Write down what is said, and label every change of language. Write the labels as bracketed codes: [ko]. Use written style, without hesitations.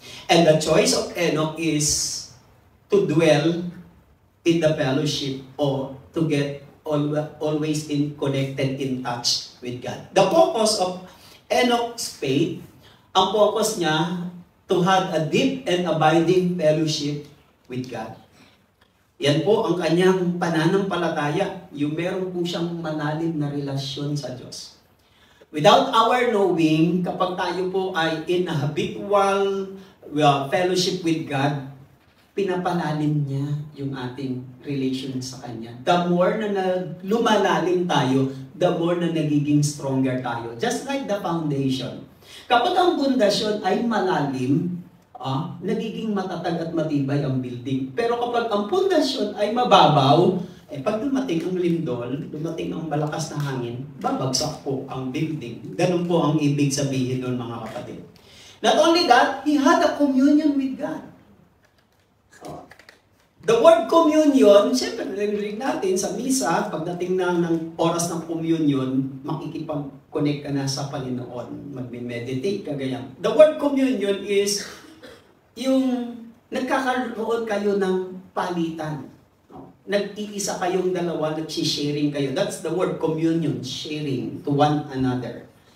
[en] And the choice of Enoch is to dwell in the fellowship or to get always connected, in touch with God. The focus of Enoch's faith, [tl] ang focus niya [en] to have a deep and abiding fellowship with God. [tl] Yan po ang kanyang pananampalataya, yung meron po siyang malalim na relasyon sa Diyos. [en] Without our knowing, [tl] kapag tayo po ay [en] in a habitual fellowship with God, [tl] pinapalalim niya yung ating relation sa Kanya. [en] The more [tl] na lumalalim tayo, [en] the more [tl] na nagiging stronger tayo. [en] Just like the foundation. [tl] Kapag ang pundasyon ay malalim, nagiging matatag at matibay ang building. Pero kapag ang pundasyon ay mababaw, pag dumating ang lindol, dumating ang malakas na hangin, babagsak po ang building. Ganun po ang ibig sabihin nun, mga kapatid. [en] Not only that, he had a communion with God. The word communion, [tl] siyempre narinig natin sa misa, pagdating ng oras ng communion, makikipag-connect ka na sa Panginoon, magme-meditate ka, ganyan. [en] The word communion is [tl] yung nagkakaroon kayo ng palitan. Nag-iisa kayong dalawa, nag-sharing kayo. [en] That's the word communion, sharing to one another.